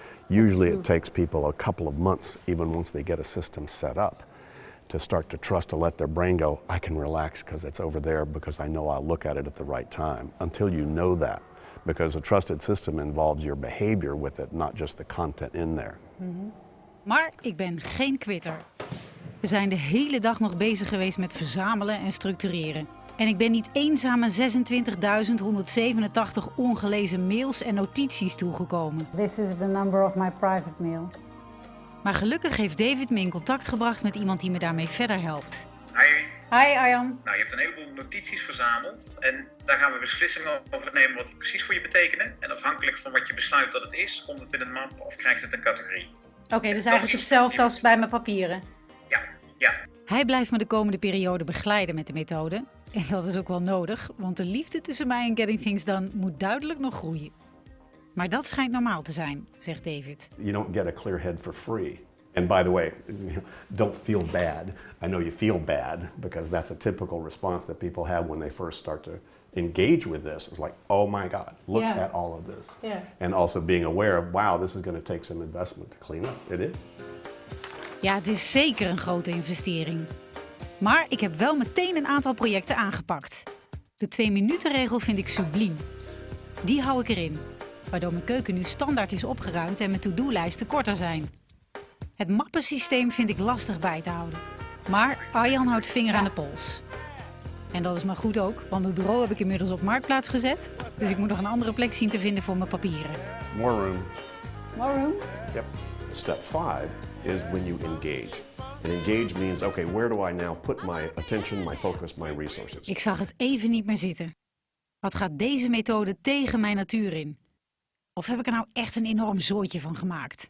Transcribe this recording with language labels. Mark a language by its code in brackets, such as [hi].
[en] Usually it takes people a couple of months, even once they get a system set up, to start to trust, to let their brain go, I can relax because it's over there because I know I'll look at it at the right time. Until you know that, because a trusted system involves your behavior with it, not just the content in there. Mm-hmm. [nl] Maar ik ben geen quitter. We zijn de hele dag nog bezig geweest met verzamelen en structureren. En ik ben niet eens aan mijn 26.187 ongelezen mails en notities toegekomen. [en] This is the number of my private mail. [nl] Maar gelukkig heeft David me in contact gebracht met iemand die me daarmee verder helpt. Hi. Hi Arjan. Nou, je hebt een heleboel notities verzameld en daar gaan we beslissingen over nemen wat die precies voor je betekenen. En afhankelijk van wat je besluit dat het is, komt het in een map of krijgt het een categorie. Oké, dus eigenlijk hetzelfde als bij mijn papieren. Ja. Hij blijft me de komende periode begeleiden met de methode. En dat is ook wel nodig, want de liefde tussen mij en Getting Things Done moet duidelijk nog groeien. Maar dat schijnt normaal te zijn, zegt David. [en] You don't get a clear head for free. And by the way, don't feel bad. I know you feel bad because that's a typical response that people have when they first start to engage with this. It's like, oh my God, look at all of this. Yeah. And also being aware of, wow, this is going to take some investment to clean up. It is. [nl] Ja, het is zeker een grote investering. Maar ik heb wel meteen een aantal projecten aangepakt. De 2-minuten-regel vind ik subliem. Die hou ik erin, waardoor mijn keuken nu standaard is opgeruimd en mijn to-do-lijsten korter zijn. Het mappensysteem vind ik lastig bij te houden. Maar Arjan houdt vinger aan de pols. En dat is maar goed ook, want mijn bureau heb ik inmiddels op Marktplaats gezet. Dus ik moet nog een andere plek zien te vinden voor mijn papieren. [en] More room. More room? Yep. Step 5 is when you engage. And engage means, okay, where do I now put my attention, my focus, my resources? [nl] Ik zag het even niet meer zitten. Wat gaat deze methode tegen mijn natuur in? Of heb ik er nou echt een enorm zooitje van gemaakt?